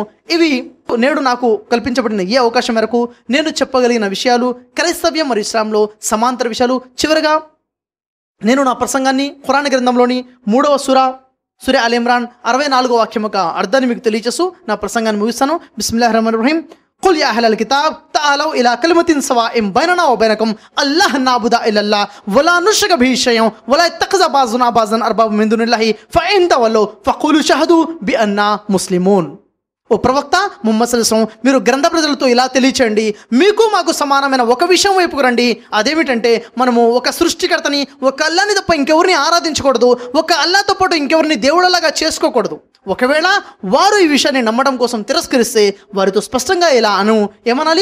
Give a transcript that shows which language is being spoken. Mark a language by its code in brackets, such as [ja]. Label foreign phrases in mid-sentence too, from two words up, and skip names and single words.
[te] ఇవి నేడు నాకు కల్పించబడిన ఈ అవకాశం మేరకు నేను చెప్పగలిగిన విషయాలు క్రైస్తవ్యం మరియు ఇస్లాంలో సమాంతర విషయాలు. చివరిగా నేను నా ప్రసంగాన్ని ఖురాన్ గ్రంథంలోని 3వ సూర అల్ ఇమ్రాన్ 64వ వాక్యం యొక్క అర్థాన్ని మీకు తెలియచేస్తూ నా ప్రసంగాన్ని ముగిస్తాను. [ar] بسم الله الرحمن الرحيم. قل يا أهل الكتاب تعالوا إلى كلمة سواء بيننا وبينكم الله نعبد إلا الله ولا نشرك به شيئا ولا يتخذ بعضنا بعضا أربابا من دون الله فإن تولوا فقولوا شهدوا بأننا مسلمون. [te] ఓ ప్రవక్త ముహమ్మద్ [ar] صلى الله عليه وسلم, [te] మీరు గ్రంథ ప్రజలతో ఇలా తెలియచేయండి, మీకు మాకు సమానమైన ఒక విషయం వైపుకు రండి. అదేమిటంటే మనము ఒక సృష్టికర్తని, ఒక అల్లాని తప్ప ఇంకెవరిని ఆరాధించకూడదు, ఒక అల్లాతో పాటు ఇంకెవరిని దేవుళ్ళలాగా చేసుకోకూడదు. ఒకవేళ వారు ఈ విషయాన్ని నమ్మడం కోసం తిరస్కరిస్తే వారితో స్పష్టంగా ఇలా ఏమనాలి?